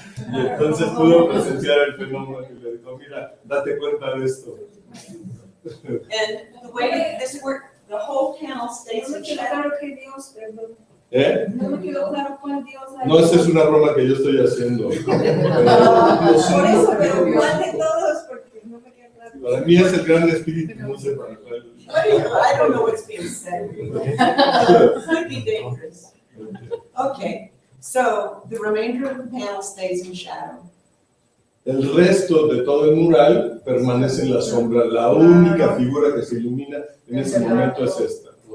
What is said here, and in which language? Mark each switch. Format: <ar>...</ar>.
<es>Y entonces pudo presenciar el fenómeno y le dijo, mira, date cuenta de esto.</es> <en>And the way this worked, the whole panel stays in shadow. ¿Eh?</en> <es>No me quedó claro cuál Dios hay. No, esa es una broma que yo estoy haciendo. Por eso, pero ¿cuál de todos? Porque no me queda claro. Para mí es el gran espíritu, no sé para cuál.</es> <en>I don't know what's being said. Could be dangerous. Okay, so the remainder of the panel stays in shadow.</en> <es>El resto de todo el mural permanece en la sombra. La única figura que se ilumina en ese momento es esta.</es>